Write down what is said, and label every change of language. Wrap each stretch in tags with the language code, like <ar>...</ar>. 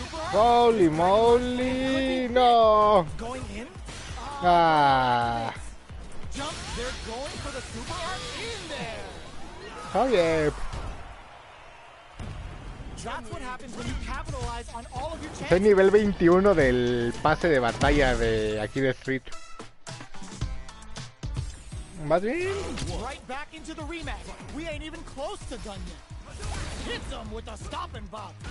<en>Holy moly, no. Going in. Ah. Jump. They're going for the super art in there. Oh yeah. That's what happens when you capitalize on all of your chances.</en> <es>Soy nivel 21 del pase de batalla de aquí de Street. ¿Vas bien?</es> <en>Right back into the rematch. We ain't even close to done yet. Hits them with a stopping bomb.</en>